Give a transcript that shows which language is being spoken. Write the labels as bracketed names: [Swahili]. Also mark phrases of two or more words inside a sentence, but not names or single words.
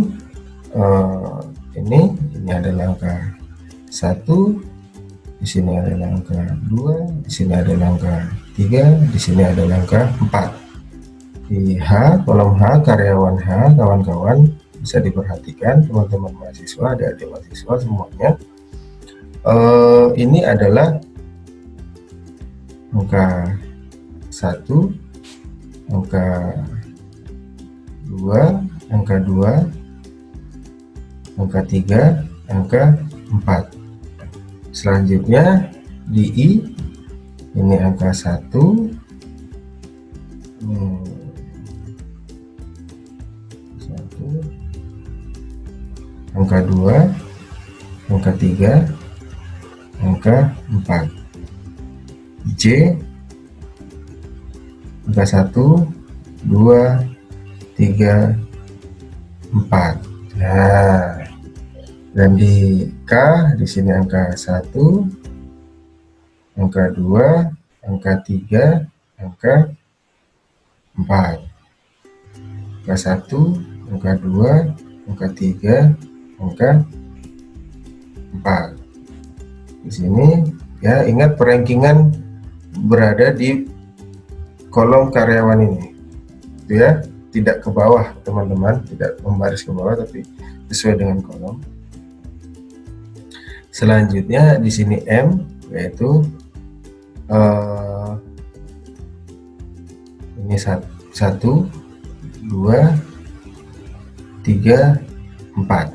[Indonesian] Ini adalah angka 1, di sini adalah angka 2, di sini adalah angka 3, di sini adalah angka 4. Di H, kolom H, karyawan H, kawan-kawan bisa diperhatikan teman-teman mahasiswa, adik-adik mahasiswa semuanya. Ini adalah angka 1, angka 2, angka 2, angka 3, angka 4. Selanjutnya di I, ini angka 1, angka 2, angka 3, angka 4. J, angka 1, 2, 3, 4. Nah, dan di K di sini angka 1, angka 2, angka 3, angka 4. Angka 1, angka 2, angka 3, angka 4. Di sini ya, ingat perankingan berada di kolom karyawan ini, itu ya, tidak ke bawah teman-teman, tidak membaris ke bawah tapi sesuai dengan kolom. Selanjutnya di sini M, yaitu ini 1, 2, 3, 4.